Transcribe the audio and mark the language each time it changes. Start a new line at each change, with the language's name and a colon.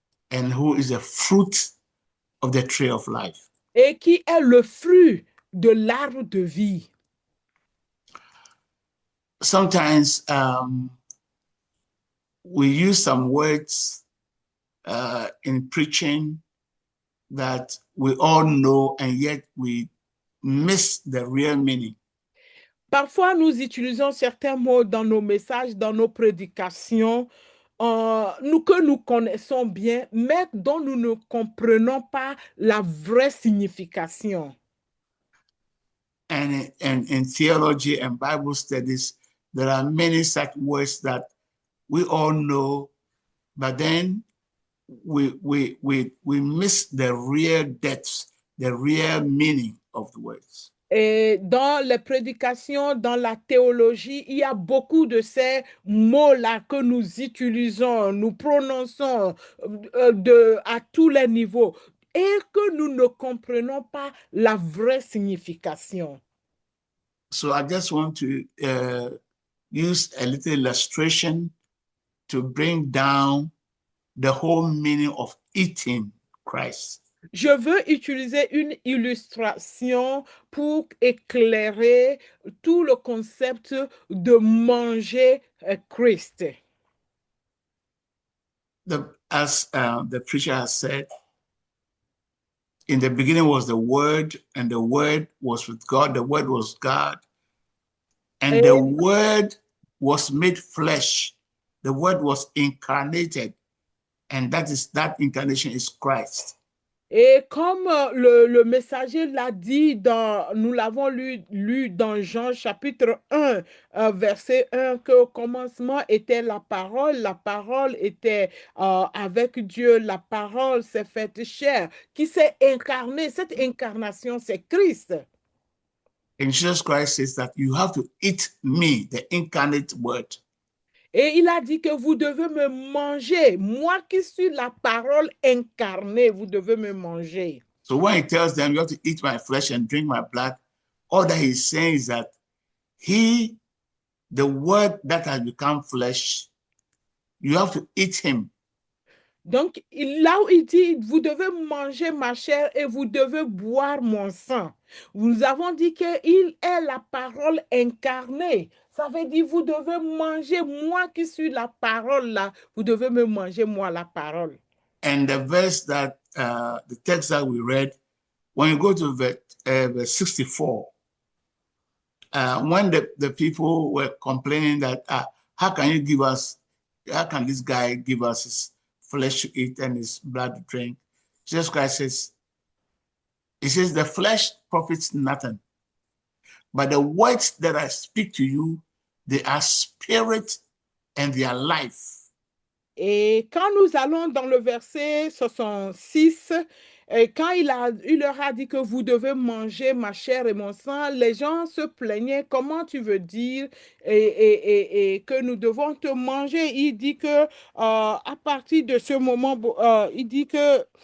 English: and who is the fruit of the tree of life.
French: et qui est le fruit de l'arbre de vie.
English: Sometimes we use some words in preaching that we all know, and yet we miss the real meaning.
French: Parfois, nous utilisons certains mots dans nos messages, dans nos prédications, que nous connaissons bien, mais dont nous ne comprenons pas la vraie signification.
English: And in theology and Bible studies, there are many such words that we all know, but then we miss the real depths, the real meaning of the words.
French: Et dans les prédications, dans la théologie, il y a beaucoup de ces mots-là que nous utilisons, nous prononçons à tous les niveaux et que nous ne comprenons pas la vraie signification.
English: So I just want to use a little illustration to bring down the whole meaning of eating Christ.
French: Je veux utiliser une illustration pour éclairer tout le concept de manger Christ.
English: As the preacher has said, in the beginning was the Word, and the Word was with God. The Word was God. And the Word was made flesh. The Word was incarnated. And that incarnation is Christ.
French: Et comme le messager l'a dit, nous l'avons lu dans Jean chapitre 1, verset 1, qu'au commencement était la parole était avec Dieu, la parole s'est faite chair, qui s'est incarnée. Cette incarnation, c'est Christ.
English: And Jesus Christ says that you have to eat me, the incarnate word.
French: Et il a dit que vous devez me manger. Moi qui suis la parole incarnée, vous devez me manger.
English: So when he tells them you have to eat my flesh and drink my blood, all that he's saying is that he, the word that has become flesh, you have to eat him.
French: Donc, là où il dit, vous devez manger ma chair et vous devez boire mon sang. Nous avons dit qu'il est la parole incarnée. Ça veut dire, vous devez manger moi qui suis la parole là. Vous devez me manger moi la parole.
English: And the verse that, the text that we read, when you go to verse 64, when the people were complaining that, how can this guy give us his flesh to eat and his blood to drink? Jesus Christ says, he says, the flesh profits nothing, but the words that I speak to you, they are spirit and they are life.
French: Et quand nous allons dans le verset 66, quand il leur a dit que vous devez manger ma chair et mon sang, les gens se plaignaient. Comment tu veux dire et que nous devons te manger? Il dit que à partir de ce moment, il dit que